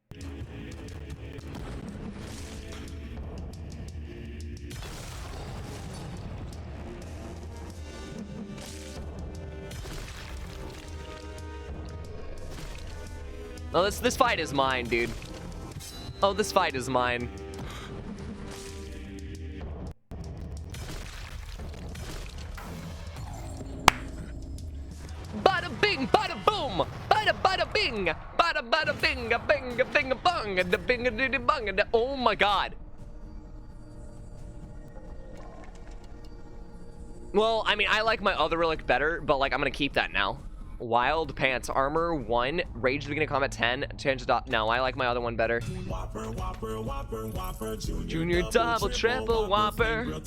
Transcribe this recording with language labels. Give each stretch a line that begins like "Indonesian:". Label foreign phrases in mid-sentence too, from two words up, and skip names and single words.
English: Oh, this fight is mine, dude. Oh, this fight is mine. Bada bing, bada boom, bada bada bing, bada bada bing, a bing, a bing, a bung, a bing, a diddy bung, a oh my god. Well, I mean, I like my other relic better, but like, I'm gonna keep that now. Wild Pants Armor 1, Rage beginning of combat 10, change the no, I like my other one better. Junior double triple whopper.